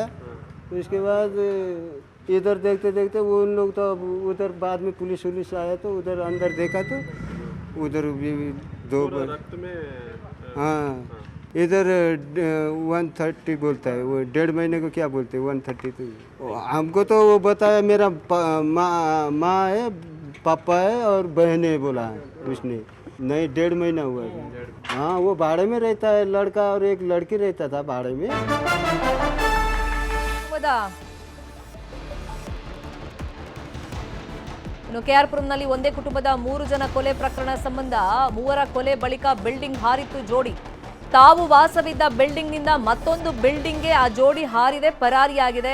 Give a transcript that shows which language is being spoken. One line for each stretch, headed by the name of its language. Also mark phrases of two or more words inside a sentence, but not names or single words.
Hindi: उसके बाद इधर देखते देखते वो उन लोग तो अब उधर बाद में पुलिस आया तो उधर अंदर देखा तो उधर भी 2 हाँ इधर 130 बोलता है, वो 1.5 महीने को क्या बोलते हैं 130। तो हमको तो वो बताया मेरा माँ है, पापा है और बहन है बोला है उसने। नहीं 1.5 महीना हुआ है। हाँ वो भाड़े में रहता है, लड़का और एक लड़की रहता था भाड़े में।
Kannada: ಇನ್ನು ಕೆಆರ್ ಪುರಂನಲ್ಲಿ ಒಂದೇ ಕುಟುಂಬದ 3 ಜನ ಕೊಲೆ ಪ್ರಕರಣ ಸಂಬಂಧ 3ರ ಕೊಲೆ ಬಳಿಕ ಬಿಲ್ಡಿಂಗ್ ಹಾರಿತ್ತು ಜೋಡಿ. ತಾವು ವಾಸವಿದ್ದ ಬಿಲ್ಡಿಂಗ್ ನಿಂದ ಮತ್ತೊಂದು ಬಿಲ್ಡಿಂಗ್ಗೆ ಆ ಜೋಡಿ ಹಾರಿದೆ, ಪರಾರಿಯಾಗಿದೆ.